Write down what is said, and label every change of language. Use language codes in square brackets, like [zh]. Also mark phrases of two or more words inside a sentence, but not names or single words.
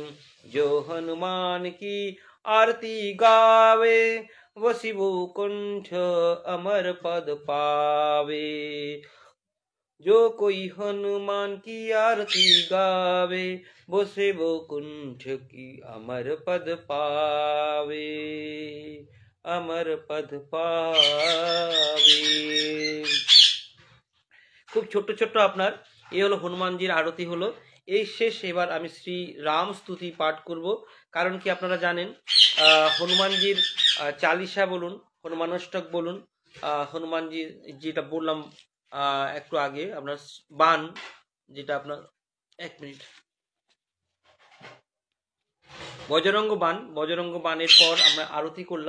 [hi] जो हनुमान की आरती गावे वसिबो कुंठ अमर पद पावे। जो कोई हनुमान की आरती गावे वसिबो कुंठ की अमर पद पावे। अमर पद पावे। [bn] খুব ছোট্ট ছোট্ট আপনার এই হলো হনুমানজির আরতি হলো। এই শেষ, এবার আমি শ্রী রাম স্তুতি পাঠ করব। কারণ কি আপনারা জানেন হনুমানজির চালিসা বলুন, হনুমানষ্টক বলুন, হনুমানজির যেটা বললাম একটু আগে আপনার বান, যেটা আপনার এক মিনিট, বজরঙ্গ বান, বজরঙ্গ বানের পর আমরা আরতি করলাম।